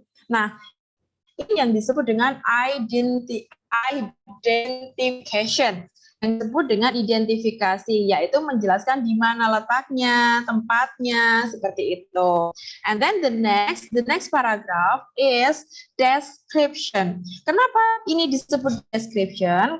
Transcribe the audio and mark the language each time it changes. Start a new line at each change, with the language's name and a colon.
Indonesian: Nah, ini yang disebut dengan identification, yang disebut dengan identifikasi, yaitu menjelaskan di mana letaknya, tempatnya, seperti itu.
English: And then the next paragraph is description.
Indonesian: Kenapa ini disebut description?